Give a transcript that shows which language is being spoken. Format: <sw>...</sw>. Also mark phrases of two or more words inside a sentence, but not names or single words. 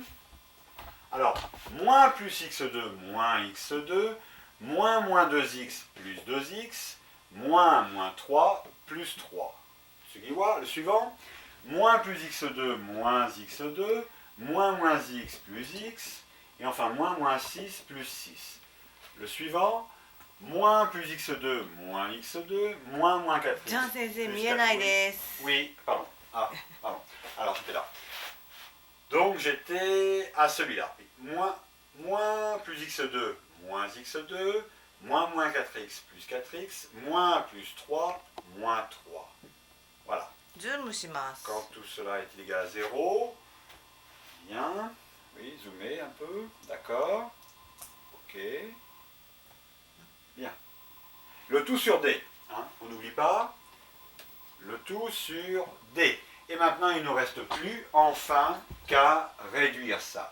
<fr>Alors, moins plus x2 moins x2, moins 2x plus 2x, moins 3 plus 3. Le suivant, moins plus x2 moins x2, moins x plus x, et enfin moins 6 plus 6. Le suivant, moins plus x2 moins x2, moins 4x.</fr> <ja>ジャン先生見えないです。</ja> <fr>Oui, pardon. Ah, pardon. Alors j'étais là. Donc j'étais à celui-là. Moins plus x2 moins x2, moins 4x plus 4x, moins plus 3, moins 3. Voilà.</fr> <ja>ズームします。</ja> <fr>Quand tout cela est égal à 0, bien. Oui, zoomer un peu. D'accord. Ok. Bien. Le tout sur D. Hein, on n'oublie pas. Le tout sur D. Et maintenant, il ne nous reste plus, enfin, qu'à réduire ça.</fr>